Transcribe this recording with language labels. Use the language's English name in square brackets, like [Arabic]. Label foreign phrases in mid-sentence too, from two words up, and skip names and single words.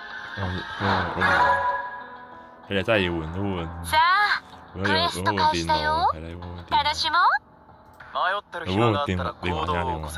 [Cantonese] 你哋真係要換都換。 [Japanese] さあ [Cantonese] 如果要換電腦，係啦，要換電腦。 [Japanese] 楽しもう。迷ってる [Cantonese] 你 [Japanese] 暇があ [Cantonese] 換電腦， [Japanese] ったら [Cantonese] 你玩啊， [Japanese] 行動を起こせ。